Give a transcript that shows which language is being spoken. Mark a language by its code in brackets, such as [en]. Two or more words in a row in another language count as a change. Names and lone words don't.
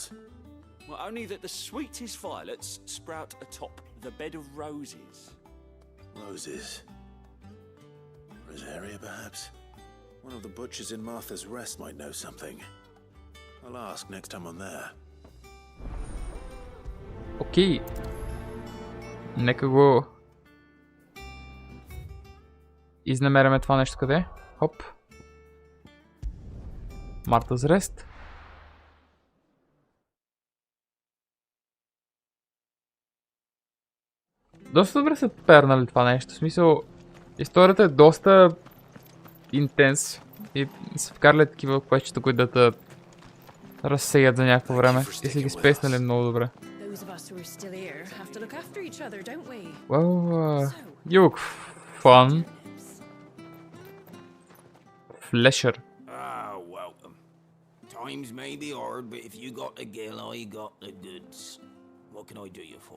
[en] Well, only that the sweetest violets sprout atop the bed of roses. Roses? Rosaria, perhaps? One of the butchers in Martha's Rest might know something. I'll ask next time I'm there. [bg] Окей. Нека го изнамеряме това нещо къде. Хоп. Martha's Rest. Доста добре са пернали това нещо. В смисъл, историята е доста интенс и са вкарали такива квестчета, които да те разсеят за някакво време и са ги спеснали много добре. [en] Well, you look fun. Flesher. Welcome. Times may be hard, but if you got the gill, I got the goods. What can I do you for?